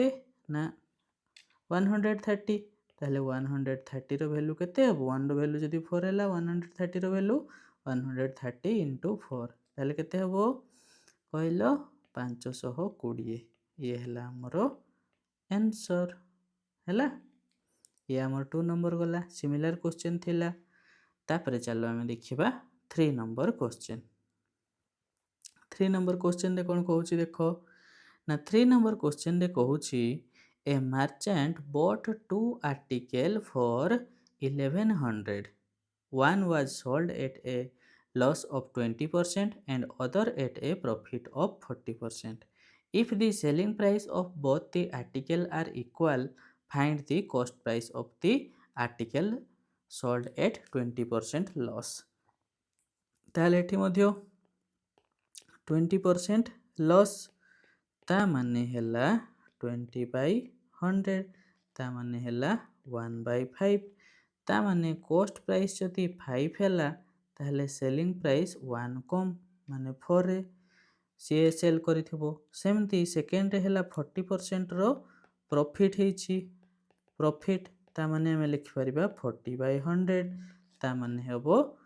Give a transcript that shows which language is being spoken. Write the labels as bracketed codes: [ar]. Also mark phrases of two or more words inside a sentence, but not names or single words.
[or] ନା 130 ତାହାଲେ 130 ର ଭାଲ୍ୟୁ କେତେ ହେବ 1 ର ଭାଲ୍ୟୁ ଯଦି 4 ହେଲା 130 ର ଭାଲ୍ୟୁ 130 into 4 ତାହାଲେ କେତେ ହେବ କହିଲ 520 ଏ ହେଲା ହମର ଆନ୍ସର ହେଲା ଏ ହମର 2 ନମ୍ବର ଗଲା [en] similar question [or] ଥିଲା ତାପରେ ଚାଲ ହମେ ଦେଖିବା 3 ନମ୍ବର କ୍ୱେଶ୍ଚନ 3 ନମ୍ବର କ୍ୱେଶ୍ଚନ ରେ କଣ କହୁଛି ଦେଖ ନା 3 ନମ୍ବର କ୍ୱେଶ୍ଚନ ରେ କହୁଛି [en] a merchant bought 2 article for 1100 one was sold at a loss of 20% and other at a profit of 40%. If the selling price of both the article are equal, find the cost price of the article sold at 20% loss. [or] ତାହାଲେ ଏଠି ମଧ୍ୟ 20% ଲସ ତା ମାନେ ହେଲା 20/100 ତା ମାନେ ହେଲା 20/100 ता माने हैला 1/5 ତା ମାନେ [en] cost price [or] ଯଦି 5 ହେଲା ତାହାଲେ [en] selling price [or] 1 କମ ମାନେ 4 ରେ ସେ ସେଲ କରିଥିବ ସେମିତି ସେକେଣ୍ଡ ରେ ହେଲା 40% ର ପ୍ରଫିଟ ହେଉଛି ପ୍ରଫିଟ ତା ମାନେ ହମ ଲେଖି ପାରିବା 40/100 ତା ମାନେ ହେବ